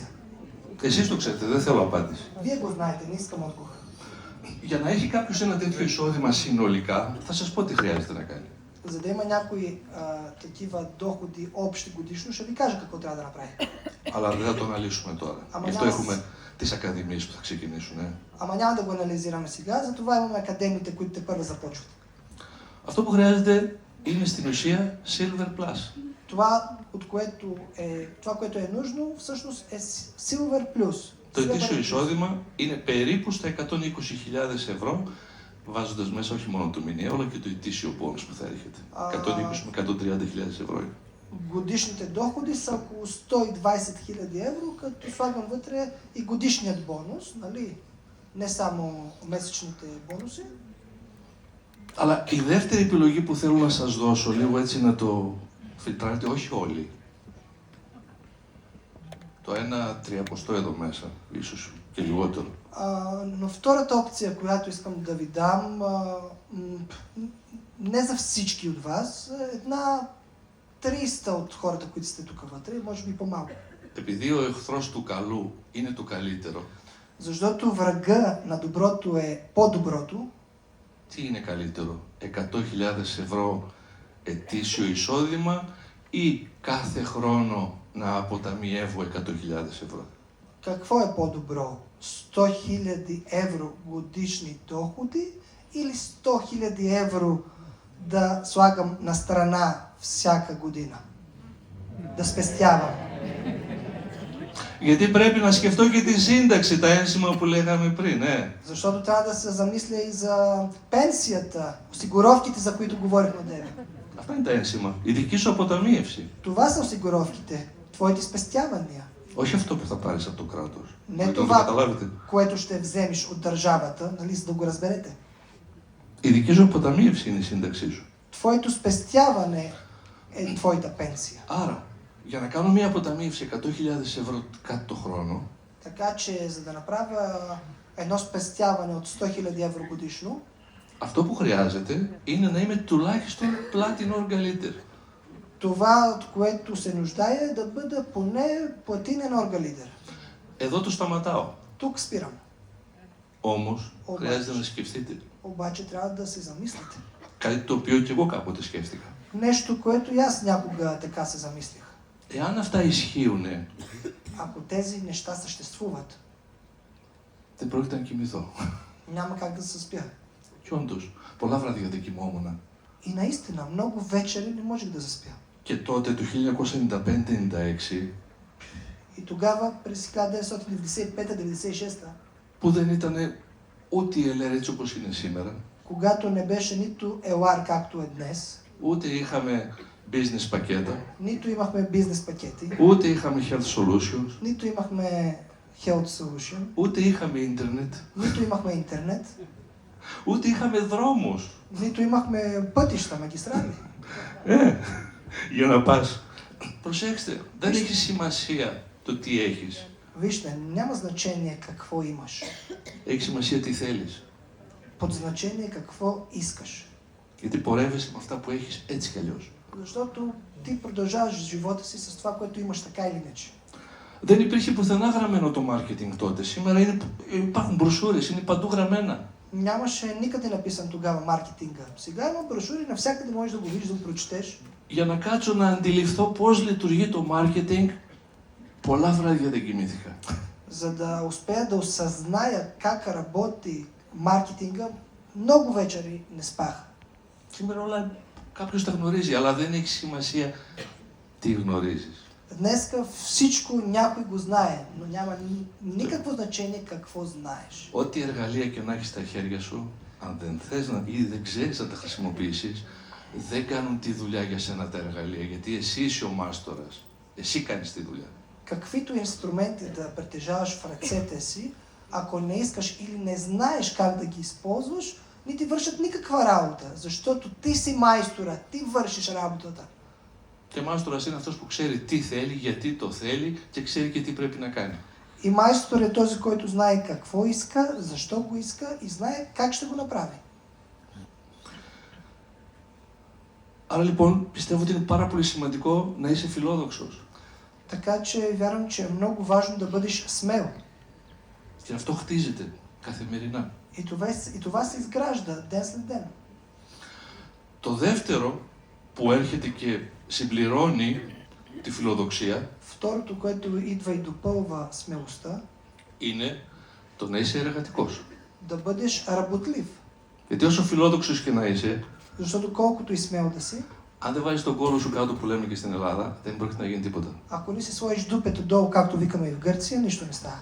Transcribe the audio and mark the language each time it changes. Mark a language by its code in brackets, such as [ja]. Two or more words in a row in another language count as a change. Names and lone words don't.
[el] Εσείς το ξέρετε, δεν θέλω απάντηση. [bg] Вие го знаете, не искам отговор. [el] Για να έχει κάποιος ένα τέτοιο εισόδημα συνολικά, θα σας πω τι χρειάζεται να κάνει. [bg] За да има някои такива доходи общи годишно, ще ви кажа какво трябва да направи. [el] Αλλά δεν θα το αναλύσουμε τώρα. Γι' αυτό έχουμε τις ακαδημίες που θα ξεκινήσουν. [bg] Ама няма да го анализираме сега, затова имаме академиите, които те първо започват. [el] Αυτό που χρειάζεται είναι στην ουσία Silver Plus. [bg] Това, което е нужно, всъщност е Silver Plus. [el] Το ετήσιο εισόδημα είναι περίπου στα 120.000 ευρώ, βάζοντας μέσα όχι μόνο το μηνιαίο, αλλά και το ετήσιο πόνους που θα έρχεται. 120 με 130.000 ευρώ. [bg] Годишните доходи са около 120 000 евро, като слагам вътре и годишният бонус, нали? Не само месечните бонуси. [el] Αλλά η δεύτερη επιλογή που θέλω να σας δώσω, λίγο έτσι να το φιλτράρετε, όχι όλοι. Το 1/3 εδώ μέσα, ίσως και λιγότερο. [bg] Но втората опция, която искам да ви дам, не за всички от вас, една 300 от хората, които сте тук вътре, може би по-малко. [el] Επειδή ο εχθρός του καλού είναι το καλύτερο. [bg] Защото врага на доброто е по-доброто. [el] Τι είναι καλύτερο, 100.000 ευρώ ετήσιο εισόδημα ή κάθε χρόνο να αποταμιεύω 100.000 ευρώ? [bg] Какво е по-добро? 100 000 евро годишни доходи или 100 000 евро да слагам на страна всяка година? Да спестявам. [el] Γιατί πρέπει να σκεφτώ και τη σύνταξη, τα ένσημα που λέγαμε πριν, [bg] Защото трябва да се замисля и за пенсията, осигуровките, за които говорихме деве. [el] Αυτά είναι τα ένσημα. Η δική σου αποταμίευση. [bg] Това са осигуровките, твоите спестявания. [el] Όχι αυτό που θα πάρεις από το κράτος. [bg] Не [el] Να το [bg] това, [el] καταλάβετε. [bg] което ще вземеш от държавата, нали, за да го разберете. [el] Η δική σου αποταμίευση είναι η σύνταξή σου. [bg] Твоето спестяване е твоята пенсия. [el] Άρα, για να κάνω μια αποταμίευση 100.000 ευρώ κάτω το χρόνο, [bg] Така че, за да направя едно спестяване от 100 000 евро годишно, [el] αυτό που χρειάζεται είναι να είμαι τουλάχιστον [en] platinum orgalitter. [bg] това, от което се нуждае, е да бъда поне платинен оргалидер. [el] Εδώ το σταματάω. [bg] Тук спирам. [el] Όμως, Όμως. χρειάζεται να σκεφτείτε. [bg] Обаче трябва да се замислите. [el] Κάτι το οποίο και εγώ κάποτε σκέφτηκα. [bg] Нещо, което и аз някога така се замислих. [el] Εάν αυτά ισχύουν, [bg] Ако тези неща съществуват, [el] δεν πρόκειται να κοιμηθώ. [bg] няма как да се спя. [el] Και όντως, πολλά βράδια δεν κοιμόμουν. [bg] И наистина, много вечери не можех да заспя. [el] Και τότε, το 1995-96, [bg] И тогава, през 1995-96, [el] που δεν ήταν ούτε η ΕΛΕΡ έτσι όπως είναι σήμερα, [bg] когато не беше нито ЕЛАР както е днес, [el] ούτε είχαμε business πακέτα, [bg] нито имахме бизнес пакети, [el] ούτε είχαμε health solutions, [bg] нито имахме Health Solution, [el] ούτε είχαμε ίντερνετ, [bg] нито имахме интернет, [el] ούτε είχαμε δρόμους. [bg] нито имахме пътища, магистрали. [el] Για να πας. Προσέξτε, δεν έχει σημασία το τι έχεις. [bg] Вижте, няма значение какво имаш. [el] Έχει σημασία τι θέλεις. [bg] Под значение какво искаш. [el] Γιατί πορεύεσαι με αυτά που έχεις έτσι κι αλλιώς. [bg] Защото ти продължаваш живота си с това, което имаш така или иначе. [el] Δεν υπήρχε πουθενά γραμμένο το marketing τότε. Σήμερα υπάρχουν μπροσούρες, είναι παντού γραμμένα. [bg] Нямаше никъде написан тогава маркетинга. Сега има брошури, навсякъде можеш да го видиш, да го прочетеш. [el] Για να κάτσω να αντιληφθώ πώς λειτουργεί το marketing, πολλά βράδια δεν κοιμήθηκα. [bg] За да успея да осъзная как работи маркетинга, много вечери не спах. [el] Σήμερα όλα κάποιος τα γνωρίζει, αλλά δεν έχει σημασία τι γνωρίζεις. [bg] Днеска всичко някой го знае, но няма никакво значение какво знаеш. [el] Ό,τι εργαλεία και να έχεις στα χέρια σου, αν δεν θες ή δεν ξέρεις να τα χρησιμοποιήσεις, δεν κάνουν τη δουλειά για σένα τα εργαλεία, γιατί εσύ είσαι ο μάστορας. Εσύ κάνεις τη δουλειά. [bg] Каквито инструменти да притежаваш в ръцете си, ако не искаш или не знаеш как да ги използваш, не ти вършат никаква работа, защото ти си майстора, ти вършиш работата. [el] Και μάστορας είναι αυτός που ξέρει τι θέλει, γιατί το θέλει και ξέρει και τι πρέπει να κάνει. [bg] И майстор е този, който знае какво иска, защо го иска и знае как ще го направи. [el] Άρα λοιπόν πιστεύω ότι είναι πάρα πολύ σημαντικό να είσαι φιλόδοξος. [bg] Така че вярвам, че е много важно да бъдеш смел. [el] Και αυτό χτίζεται καθημερινά. [bg] И това се изгражда ден след ден. [el] Το δεύτερο που έρχεται και συμπληρώνει τη φιλοδοξία [bg] Второто, което идва и допълва смелостта, [el] είναι το να είσαι εργατικός. [bg] да бъдеш работлив. [el] Γιατί όσο φιλόδοξος και να είσαι, [bg] Защото колкото и смел да си, [el] αν δεν βάζεις τον κόλλο σου κάτω που λέμε και στην Ελλάδα, δεν πρόκειται να γίνει τίποτα. [bg] ако не си сложиш дупето долу, както викаме и в Гърция, нищо не става.